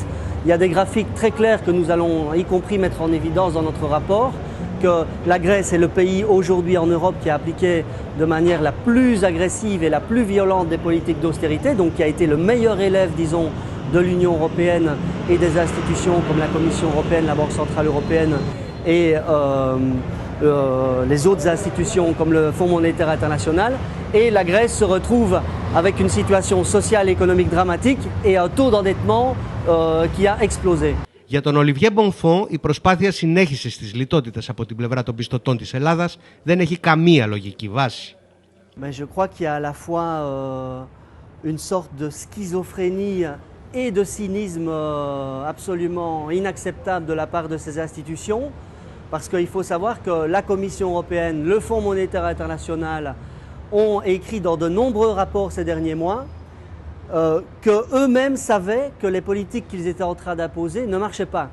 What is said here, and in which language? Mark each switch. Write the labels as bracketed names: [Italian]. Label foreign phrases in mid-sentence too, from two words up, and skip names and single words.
[French] Il y a des graphiques très clairs que nous allons y compris mettre en évidence dans notre rapport, que la Grèce est le pays aujourd'hui en Europe qui a appliqué de manière la plus agressive et la plus violente des politiques d'austérité, donc qui a été le meilleur élève, disons, de l'Union européenne et des institutions comme la Commission européenne, la Banque centrale européenne et les autres institutions comme le Fonds monétaire international. Et la Grèce se retrouve avec une situation sociale et économique dramatique et un taux d'endettement qui a explosé. [Greek] Για τον Ολιβιέ Μπονφόν, η προσπάθεια συνέχισης της λιτότητας από την πλευρά των πιστωτών της Ελλάδας δεν έχει καμία λογική βάση. [French] Mais je crois qu'il y a à la fois une sorte de schizophrénie et de cynisme absolument inacceptable de la part de ces institutions, parce qu'il faut savoir que la Commission européenne, le Fonds monétaire international ont écrit dans de nombreux rapports ces derniers mois qu'eux-mêmes savaient que les politiques qu'ils étaient en train d'imposer ne marchaient pas.